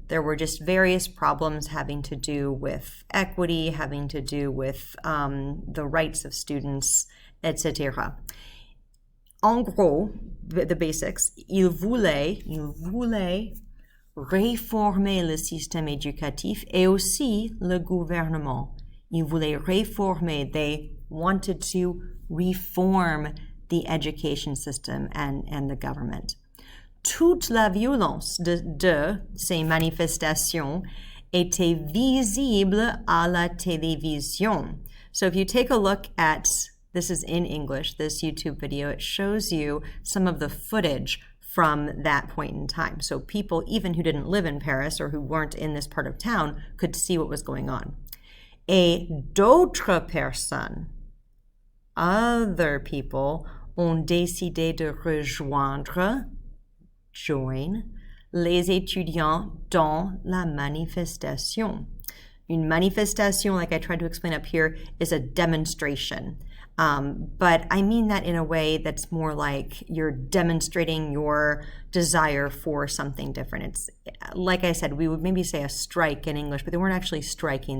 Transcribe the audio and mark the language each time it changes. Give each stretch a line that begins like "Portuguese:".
English: There were just various problems having to do with equity, having to do with the rights of students, etc.
French: En gros,
English: the basics,
French: il voulait réformer le système éducatif et aussi le gouvernement. Il voulait réformer,
English: they wanted to reform the education system and the government.
French: Toute la violence de ces manifestations était visible à la télévision.
English: So if you take a look at, this is in English, this YouTube video, it shows you some of the footage from that point in time. So people, even who didn't live in Paris or who weren't in this part of town, could see what was going on.
French: Et d'autres personnes,
English: other people,
French: ont décidé de join les étudiants dans la manifestation.
English: Une manifestation, like I tried to explain up here, is a demonstration. But I mean that in a way that's more like you're demonstrating your desire for something different. It's, like I said, we would maybe say a strike in English, but they weren't actually striking.